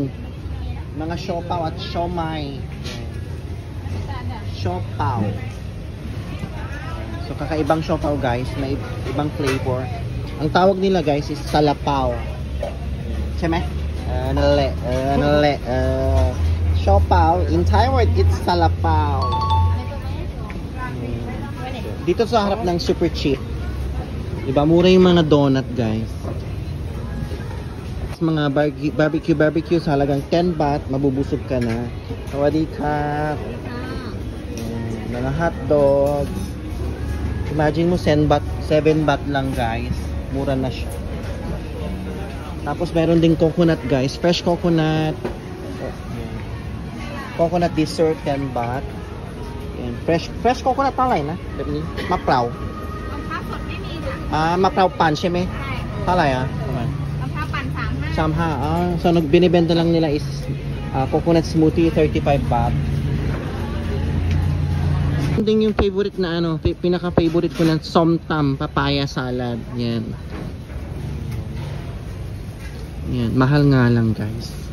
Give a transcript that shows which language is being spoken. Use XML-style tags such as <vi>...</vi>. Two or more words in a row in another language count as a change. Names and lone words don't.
<tl>Mga siopaw at siomai. Siopaw. So kakaibang siopaw guys, may ibang flavor. Ang tawag nila guys is salapaw. Siyempre? Siopaw.</tl> <en>In Thai word, it's salapaw.</en> <tl>Dito sa harap ng</tl> <en>super cheap.</en> <tl>Diba, mura yung mga donut guys. Mga barbecue sa halagang 10 baht, mabubusog ka na.</tl> <th>สวัสดีค่ะ.</th> <tl>Mga hotdog. Imagine mo 7 baht lang guys. Mura na siya. Tapos meron ding coconut guys.</tl> <en>Fresh coconut. Coconut dessert 10 baht.</en> <th>Yan.</th> <en>Fresh coconut</en> <th>เท่าไหร่นะแบบนี้มะพร้าว มะพร้าวสดไม่มีค่ะ มะพร้าวปั่นใช่ไหม ใช่ เท่าไหร่ประมาณ มะพร้าวปั่น35</th> <tl>so binibenta lang nila is</tl> <en>coconut smoothie</en> <tl>35 baht. Ding yung favorite na pinaka-favorite ko ng somtam</tl> <en>papaya salad.</en> <tl>Yan. Yan, mahal nga lang guys.</tl>